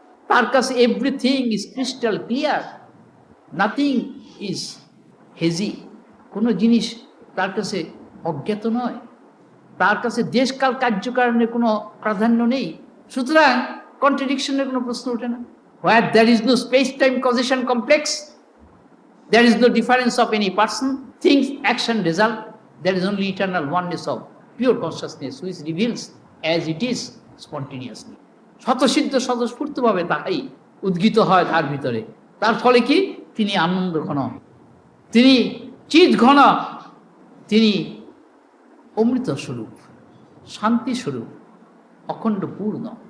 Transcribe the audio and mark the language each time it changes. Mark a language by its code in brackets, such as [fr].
[bn] তার কাছে [en] Everything is crystal clear, nothing is hazy. [bn] কোনো জিনিস তার কাছে অজ্ঞাত নয়, তার কাছে দেশকাল কার্যকারণের কোনো প্রাধান্য নেই। সুতরাং কন্ট্রাডিকশনের কোনো প্রশ্ন ওঠে না। [en] Where there is no space time causation complex, there is no difference of any person, things, action, result. There is only eternal oneness of pure consciousness which reveals as it is spontaneously. [bn] স্বতঃসিদ্ধ স্বতঃস্ফূর্তভাবে তাহাই উদ্গীত হয় তার ভিতরে। তার ফলে কি? তিনি আনন্দ ঘন, তিনি চিৎ ঘন, তিনি অমৃত স্বরূপ, শান্তি স্বরূপ, অখণ্ড পূর্ণ।